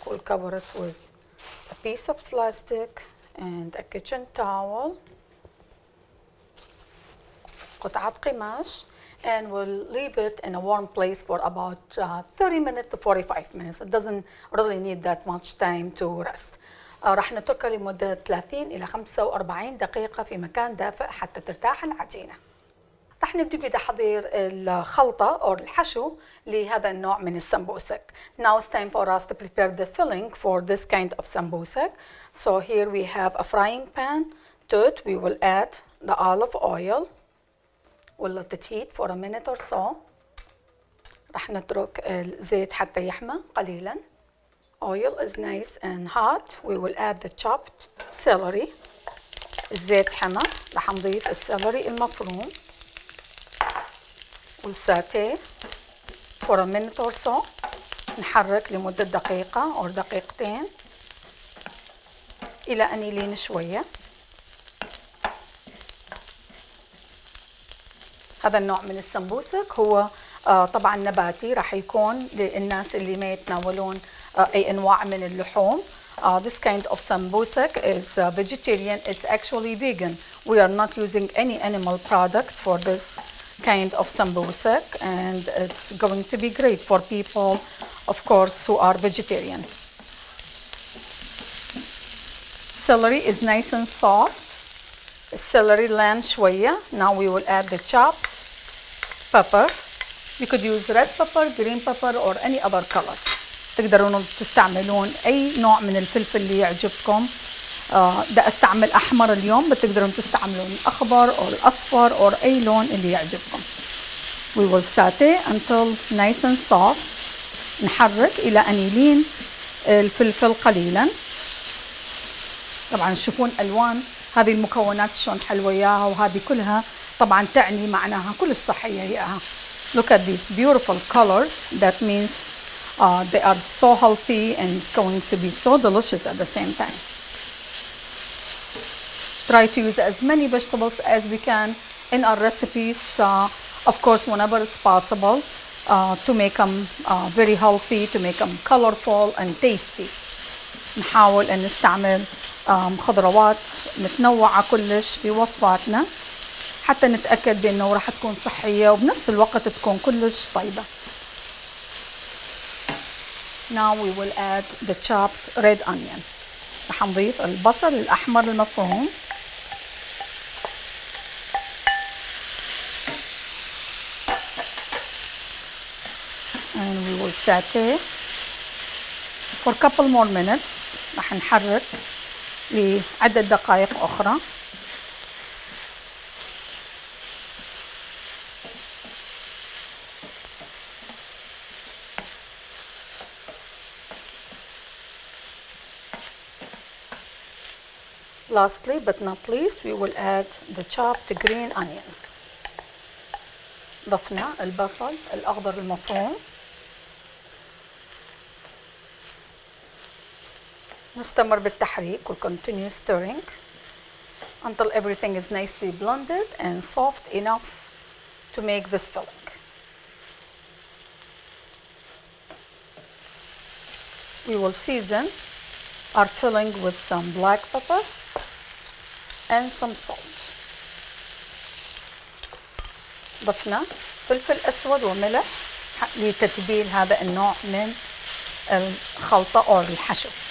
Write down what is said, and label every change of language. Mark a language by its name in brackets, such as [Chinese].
[English] We'll cover it with a piece of plastic and a kitchen towel. [Arabic] قطعة قماش. [English] And we'll leave it in a warm place for about 30 minutes to 45 minutes. It doesn't really need that much time to rest. [Arabic] راح نتركها لمدة 30 إلى 45 دقيقة في مكان دافئ حتى ترتاح العجينة. راح نبدأ بتحضير الخلطة أو الحشو لهذا النوع من السمبوسك. [English] Now it's time for us to prepare the filling for this kind of sambosek. So here we have a frying pan. To it we will add the olive oil. We'll let it heat for a minute or so. [Arabic] راح نترك الزيت حتى يحمى قليلا. [English] Oil is nice and hot. We will add the chopped celery. [Arabic] الزيت حمى. راح نضيف السيليري المفروم. [English] We'll saute for a minute or so. [Arabic] نحرك لمدة دقيقة أو دقيقتين إلى أن يلين شوية. هذا النوع من السمبوسك هو طبعا نباتي. راح يكون للناس اللي ما يتناولون أي أنواع من اللحوم. [English] This kind of sambosek is vegetarian. It's actually vegan. We are not using any animal product for this kind of sambosak, and it's going to be great for people, of course, who are vegetarian. Celery is nice and soft. [Arabic] Celery لان شوية. [English] Now we will add the chopped pepper. You could use red pepper, green pepper, or any other color. [Arabic] تقدرون تستعملون أي نوع من الفلفل اللي يعجبكم. ده استعمل أحمر اليوم، بتقدرون تستعملون الأخضر أو الأصفر أو أي لون اللي يعجبكم. [English] We will saute until nice and soft. [Arabic] نحرك إلى أن يلين الفلفل قليلا. طبعا تشوفون ألوان هذه المكونات شلون حلوة إياها، وهذه كلها طبعا تعني معناها كلش صحية إياها. [English] Look at these beautiful colors. That means they are so healthy and it's going to be so delicious at the same time. Try to use as many vegetables as we can in our recipes, of course, whenever it's possible, to make them very healthy, to make them colorful and tasty. [Arabic] نحاول أن نستعمل خضروات متنوعة كلش في وصفاتنا حتى نتأكد بأنه راح تكون صحية وبنفس الوقت تكون كلش طيبة. [English] Now we will add the chopped red onion. [Arabic] راح نضيف البصل الأحمر المفروم. [English] And we will saute for a couple more minutes. [Arabic] راح نحرك لعدة دقائق أخرى. [English] Lastly, but not least, we will add the chopped green onions. [Arabic] ضفنا البصل الأخضر المفروم. نستمر بالتحريك. [English] We'll continue stirring until everything is nicely blended and soft enough to make this filling. We will season our filling with some black pepper and some salt. [Arabic] ضفنا فلفل أسود وملح لتتبيل هذا النوع من الخلطة أو الحشو.